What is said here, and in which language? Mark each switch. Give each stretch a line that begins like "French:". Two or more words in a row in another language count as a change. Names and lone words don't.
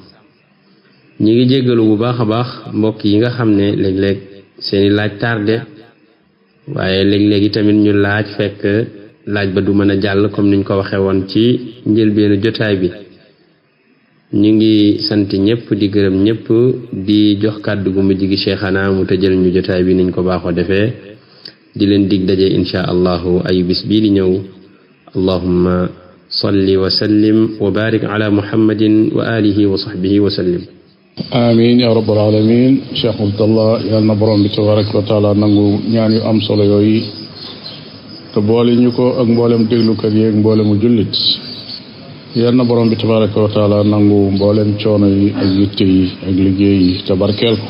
Wolof: ñi ngi jéggalu bu baax a baax mbokk yi nga xam ne léeg-léeg seeni laaj tardé waaye léeg-léegi tamit ñu laaj fekk laaj ba du mën a jàll comme niñ ko waxee woon ci njëlbeenu jotaay bi. ñu ngi sant ñëpp di gërëm ñëpp di jox kàddu gu mujj gi cheikhana mu tëjal ñu jotaay bi niñ ko baaxoo defee di leen dig daje
Arabic: إن شاء الله
Wolof: ay bis bii di ñëw
Arabic: اللهم صل وسلم وبارك على محمد وآله وصحبه وسلم. آمين يا رب العالمين.
Wolof: Cheikh Abdallah yàlla na borom bi
Arabic: تبارك وتعالى
Wolof: nangu ñaan yu am solo yooyu te boole ñu ko ak mboolem déglukat yi ak mboolemu jullit. yàlla na borom bi
Arabic: تبارك وتعالى
Wolof: nangu mboolem coono yi ak yitte yi ak liggéey yi te barkeel ko.